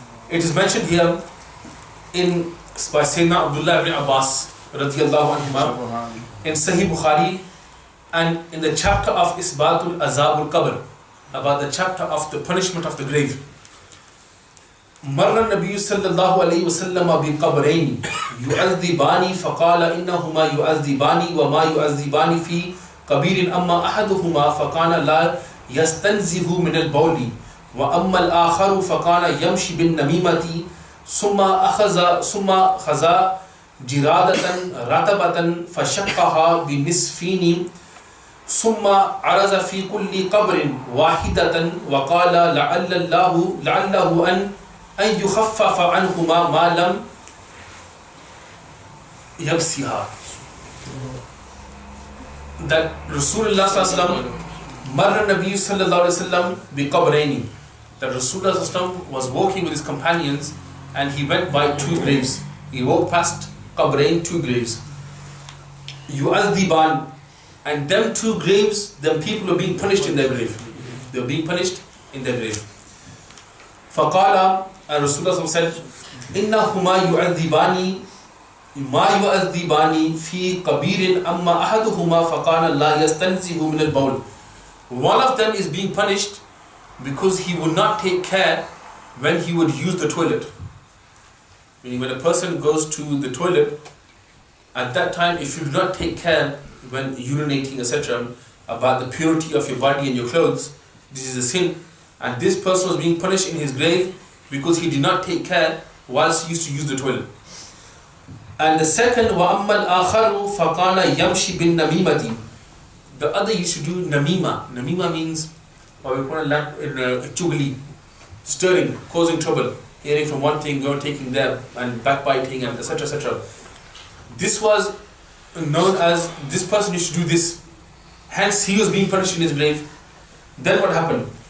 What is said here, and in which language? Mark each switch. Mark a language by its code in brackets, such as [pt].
[en] It is mentioned here by Sayyidina Abdullah ibn Abbas radiyallahu anhuma in Sahih Bukhari, and in the chapter of Isbatul Azabul Qabr, about the chapter of the punishment of the grave. [ar] مر النبي صلى الله عليه وسلم بقبرين يعذبان فقال إنهما يعذبان وما يعذبان في قبير أما أحدهما فكان لا يستنزه من البول وأما الآخر فكان يمشي بالنميمة ثم أخذ جرادة رطبة فشقها بنصفين ثم عرض في كل قبر واحدة وقال لعله أن يخفف عنهما ما لم يبسها. [en] That Rasulullah sallallahu alaihi wasallam [ar] marra Nabi sallallahu alaihi wasallam bi qabraini, [en] that Rasulullah sallallahu alaihi wasallam was walking with his companions and he went by two graves. He walked past qabrain, two graves. Yu'adhiban, and them two graves, them people were being punished in their grave. They were being punished in their grave. [ar] Faqala, [en] and Rasulullah said, [ar] إِنَّهُمَا يُعَذِّبَانِ مَا يُعَذِّبَانِ فِي قَبِيرٍ أَمَّا أَحَدُهُمَا فَقَالَ لَا يَسْتَنْزِهُ مِنَ الْبَوْلِ. [en] One of them is being punished because he would not take care when he would use the toilet. Meaning when a person goes to the toilet, at that time if you do not take care when urinating etc. about the purity of your body and your clothes, this is a sin. And this person was being punished in his grave because he did not take care whilst he used to use the toilet. And the second, [ar] وَأَمَّا الْآخَرُ فَقَانَ يَمْشِ بِالنَّمِيمَةِ. [en] The other used to do namima. Namima means what we call a chugli, stirring, causing trouble, hearing from one thing, going taking there, and backbiting, and etc. etc. This was known as, this person used to do this. Hence he was being punished in his grave. Then what happened?